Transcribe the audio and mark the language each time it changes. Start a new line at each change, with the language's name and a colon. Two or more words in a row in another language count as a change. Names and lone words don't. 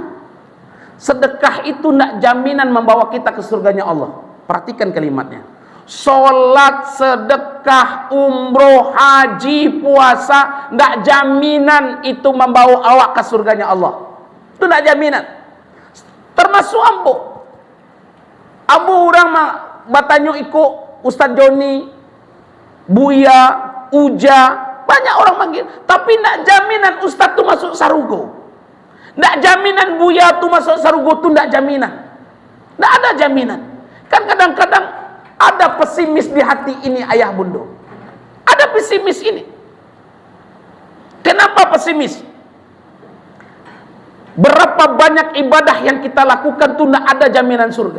Indonesian: Sedekah itu nak jaminan membawa kita ke surganya Allah. Perhatikan kalimatnya. Sholat, sedekah, umroh, haji, puasa, ndak jaminan itu membawa awak ke surganya Allah. Itu ndak jaminan.
Minangkabau: Termasuk ambo orang mah batanyo iko Ustaz Joni, Buya, Uja, banyak orang manggil, tapi ndak jaminan Ustaz tu masuk sarugo. Ndak jaminan Buya tu masuk sarugo tu ndak jaminan.
Indonesian: Ndak ada jaminan. Kan kadang-kadang ada pesimis di hati ini ayah bunda. Ada pesimis ini. Kenapa pesimis? Berapa banyak ibadah yang kita lakukan tu tidak ada jaminan surga.